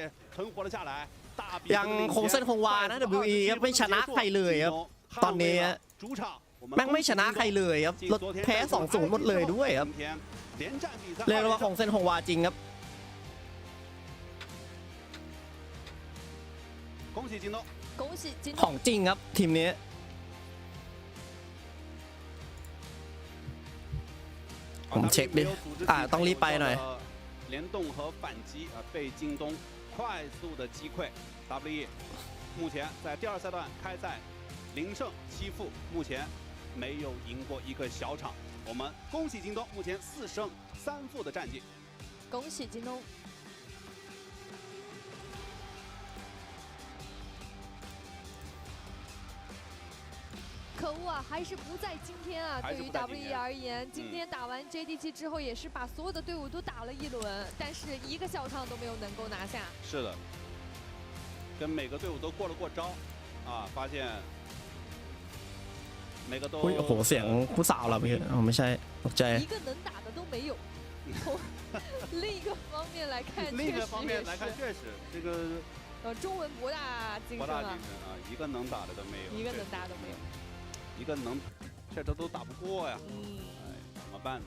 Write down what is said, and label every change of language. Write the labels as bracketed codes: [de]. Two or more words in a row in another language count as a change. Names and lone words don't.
[th] ยังคงเส้นคงวานะ WE ครับไม่ชนะใครเลยครับตอนนี้แม่งไม่ชนะใครเลยครับรถแพ้2-0หมดเลยด้วยครับเรียกว่าคงเส้นคงวาจริงครับของจริงครับทีมนี้ผมเช็คดิต้องรีบไปหน่อย [zh] 联动和反击被京东快速的击溃 WE 目前在第2赛段开赛0胜7负，目前没有赢过一个小场。我们恭喜京东目前4胜3负的战绩。恭喜京东。可恶啊，还是不在今天啊！对于 WE 而言，今天打完 JDG 之后，也是把所有的队伍都打了一轮，但是一个小场都没有能够拿下。是的，跟每个队伍都过了过招，发现每个都。 [th] โอ้โหเสียงผู้สาวเหรอพี่ไม่ใช่ตกใจ [zh] 一个能打的都没有。从另一个方面来看，确实这个中文博大精深啊！一个能打的都没有，一个能打都没有。一个能，这都打不过呀，哎，怎么办呢？